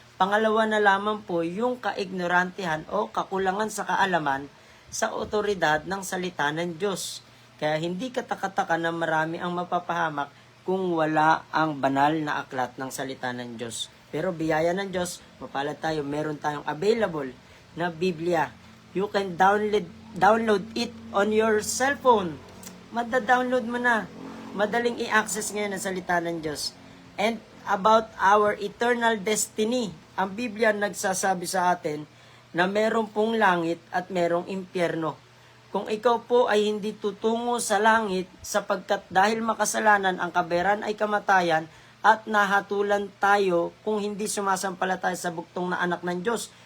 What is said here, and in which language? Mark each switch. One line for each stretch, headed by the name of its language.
Filipino: Pangalawa na lamang po yung kaignorantehan o kakulangan sa kaalaman sa otoridad ng salita ng Diyos. Kaya hindi katakataka na marami ang mapapahamak kung wala ang banal na aklat ng salita ng Diyos. Pero biyaya ng Diyos, mapalad tayo, meron tayong available na Biblia.
English: You can download it on your cellphone.
Filipino: Mada-download mo na. Madaling i-access ngayon ang salita ng Diyos.
English: And about our eternal destiny,
Filipino: ang Biblia nagsasabi sa atin na meron pong langit at merong impyerno. Kung ikaw po ay hindi tutungo sa langit sapagkat dahil makasalanan ang kabayaran ay kamatayan at nahatulan tayo kung hindi sumasampalataya sa buktong na anak ng Diyos.